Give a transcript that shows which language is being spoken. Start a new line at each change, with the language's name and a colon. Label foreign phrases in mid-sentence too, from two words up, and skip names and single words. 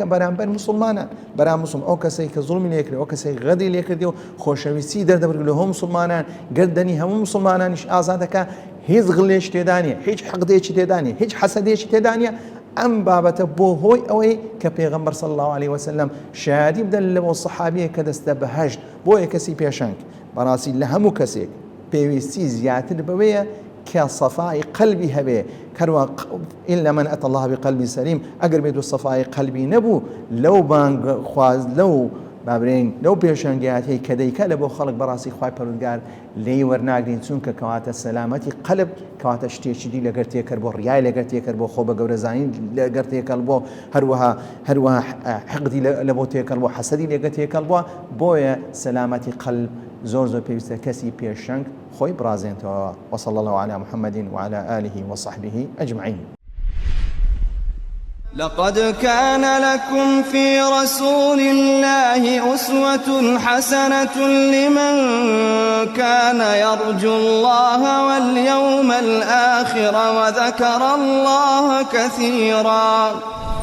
Central Kurdish: بەرامبەر موسڵمانان بەرام مسلم ئەو کەسێک کە زوڵمی لێکرد ئەو کەسێک غەدی لێکردی و خۆشەویستی دەردەبرد لە هەموو مسلمانان گردنی هەموو مسلمانانیش ئازادەکە هیچ غڵێش تێدا نیە هیچ حەقدێکی تێدا نیە هیچ حەسەدێکی تێدا نیە ئەم بابەتە بۆ هۆی ئەوەی کە پێغەمبەر
Arabic: صلی الله عليه وسلم
Central Kurdish: شایەتی بدەن لەوە سەحابیە کە دەستە بەهەشت بۆیە کەسی پێشەنگ بەڕاستی لە هەموو کەسێک پێویستی زیاتر بەوەیە کە سەفای قەلبی هەبێ کەروە
Arabic: إلا من أتى الله بقلب سليم
Central Kurdish: ئەگەر بێت و سەفای قەلبی نەبوو لەو بانگ خواز لەو بابرین لەو پێشەنگیاتی کە دەیکە لە بۆ خەڵک بەڕاستی خوای پەروەردگار لێی وەرناگرین چونکە کەواتە سەلامەتی قەلب کەواتە شتێکی دی لەگەر تێکرد بۆ ڕیای لەگەر تێکرد بۆ خۆ بە گەورەزانی لەگەر تێکەڵ بۆ هەروەها حقدی لە بۆ تێکەڵ بۆ حەسەدی لەگەر تێکەڵ بووە بۆیە سەلامەتی قەلب زۆر پێویستە کەسی پێشەنگ خۆی برازێنتەوە
Arabic: وصلى الله على محمد وعلى آله وصحبه أجمعين. لقد كان لكم في رسول الله أسوة حسنة لمن كان يرجو الله واليوم الآخر وذكر الله كثيرا.